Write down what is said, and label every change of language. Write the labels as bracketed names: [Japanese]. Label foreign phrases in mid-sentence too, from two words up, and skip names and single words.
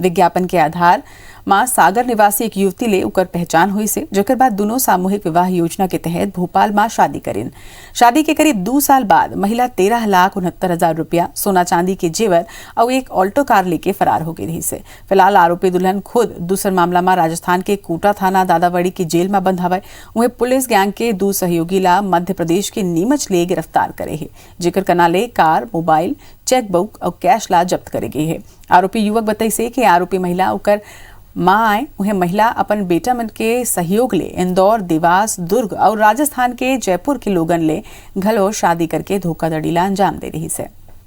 [Chhattisgarhi] विज्ञापन के आधार में सागर निवासी एक युवती ले ओकर पहचान हुई से, जेकर बाद दोनों सामूहिक विवाह योजना के तहत भोपाल में शादी करेन। शादी के करीब 2 साल बाद महिला 13,69,000 रुपया, सोना चांदी के जेवर और एक ऑल्टो कार लेके फरार हो गई रही से। फिलहाल आरोपी दुल्हन खुद दूसर मामला में राजस्थान के कोटा थाना दादावड़ी की जेल में बंद हवाए। वहीं पुलिस गैंग के 2 सहयोगी ला मध्य प्रदेश के नीमच ले गिरफ्तार करे है, जेकर कनाले कार, मोबाइल, चेकबुक और कैश ला जब्त करे गई है। आरोपी युवक बताई से कि आरोपी महिला ओकर माँ आए, उन्हें महिला अपन बेटा मन के सहयोग ले इंदौर, देवास, दुर्ग और राजस्थान के जयपुर के लोगन ले घलो शादी करके धोखाधड़ी ला अंजाम दे रही से।